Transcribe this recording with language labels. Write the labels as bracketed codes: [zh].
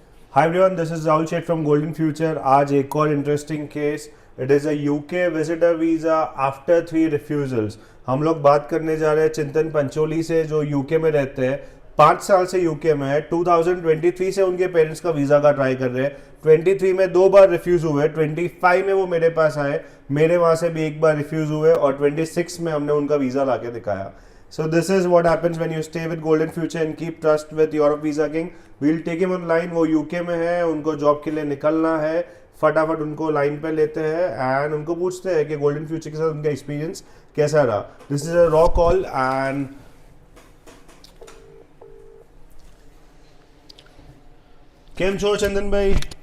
[en] Hi everyone, this is Rahul Sheth from Golden Future. [hi] आज एक और interesting case. [en] It is a UK visitor visa after 3 refusals. [hi] हम लोग बात करने जा रहे हैं चिंतन पंचोली से, जो यूके में रहते हैं. 5 साल से यूके में है. 2023 से उनके पेरेंट्स का वीज़ा का ट्राई कर रहे हैं. 23 में 2 बार रिफ्यूज़ हुए. 25 में वो मेरे पास आए. मेरे वहाँ से भी एक बार रिफ्यूज़ हुए और 26 में हमने उनका वीज़ा ला के दिखाया. [en] So this is what happens when you stay with Golden Future and keep trust with Europe Visa King. We'll take him online. [hi] वो यूके में है, उनको जॉब के लिए निकलना है. फटाफट उनको लाइन पे लेते हैं एंड उनको पूछते हैं कि गोल्डन फ्यूचर के साथ उनका एक्सपीरियंस कैसा रहा. [en] this is a raw call and [gu] કેમ છો ચંદનભાઈ?